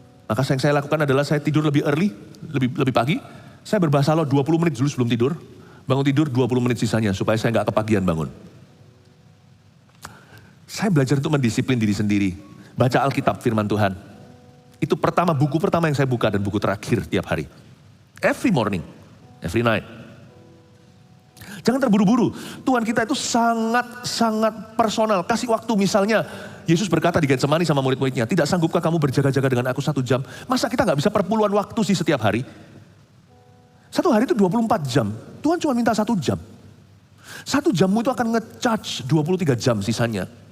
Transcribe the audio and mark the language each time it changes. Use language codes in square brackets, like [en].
[id] Maka yang saya lakukan adalah saya tidur lebih early, lebih pagi. Saya berbahasa roh 20 menit dulu sebelum tidur. Bangun tidur 20 menit sisanya supaya saya nggak kepagian bangun. Saya belajar untuk mendisiplin diri sendiri. Baca Alkitab, firman Tuhan. Itu buku pertama yang saya buka dan buku terakhir tiap hari. [en] Every morning, every night. [id] Jangan terburu-buru. Tuhan kita itu sangat personal. Kasih waktu, misalnya Yesus berkata di Getsemani sama murid-muridnya, tidak sanggupkah kamu berjaga-jaga dengan aku 1 jam? Masa kita nggak bisa perpuluhan waktu sih setiap hari? 1 hari itu 24 jam. Tuhan cuma minta 1 jam. 1 jammu itu akan nge-charge 23 jam sisanya.